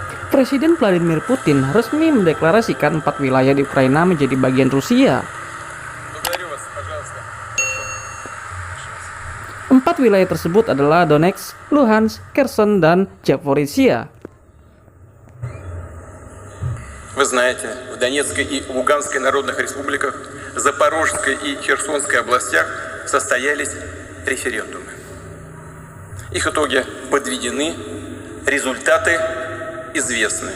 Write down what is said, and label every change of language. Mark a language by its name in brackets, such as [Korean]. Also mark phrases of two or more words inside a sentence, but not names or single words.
[Indonesian] Presiden Vladimir Putin resmi mendeklarasikan 4 wilayah di Ukraina menjadi bagian Rusia. 4 wilayah tersebut adalah Donetsk, Luhansk, Kherson, dan Zaporizhia. [Russian] Вы знаете, в Донецкой и Луганской народных республиках, Запорожской и Херсонской областях состоялись референдумы. Их итоги подведены, результаты известны.